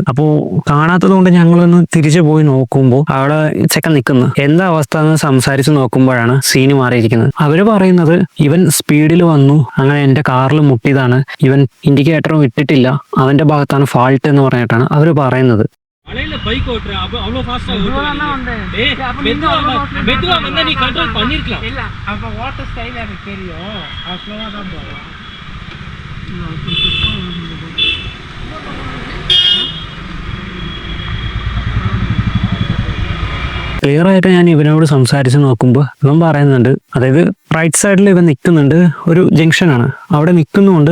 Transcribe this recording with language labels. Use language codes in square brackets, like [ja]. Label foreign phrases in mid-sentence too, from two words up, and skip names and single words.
[ml] അപ്പോൾ കാണാത്തത് കൊണ്ട് ഞങ്ങളൊന്ന് തിരിച്ചു പോയി നോക്കുമ്പോൾ അവിടെ ചെക്കൻ നിൽക്കുന്നു. എന്താ അവസ്ഥ എന്ന് സംസാരിച്ച് നോക്കുമ്പോഴാണ് സീന് മാറിയിരിക്കുന്നത്. അവര് പറയുന്നത് ഇവൻ സ്പീഡിൽ വന്നു, അങ്ങനെ എന്റെ കാറിൽ മുട്ടിയതാണ്, ഇവൻ ഇൻഡിക്കേറ്ററും ഇട്ടിട്ടില്ല, അവന്റെ ഭാഗത്താണ് ഫാൾട്ട് എന്ന് പറഞ്ഞിട്ടാണ് അവര് പറയുന്നത്. [ta] மலையில பைக் ஓட்டுற அவ்வளவு ஃபாஸ்டா மெதுவா வந்தா நீ கண்ட்ரோல் பண்ணிருக்கலாம். இல்ல அப்ப ஓட்ட ஸ்டைல் எனக்கு தெரியும். அது ஸ்லோவா தான் போறோம். [ml] ക്ലിയർ ആയിട്ട് ഞാൻ ഇവനോട് സംസാരിച്ച് നോക്കുമ്പോൾ ഇവൻ പറയുന്നുണ്ട്, അതായത് [en] right sidil [ml] ഇവൻ നിൽക്കുന്നുണ്ട്, ഒരു ജംഗ്ഷനാണ്, അവിടെ നിൽക്കുന്നുണ്ട്.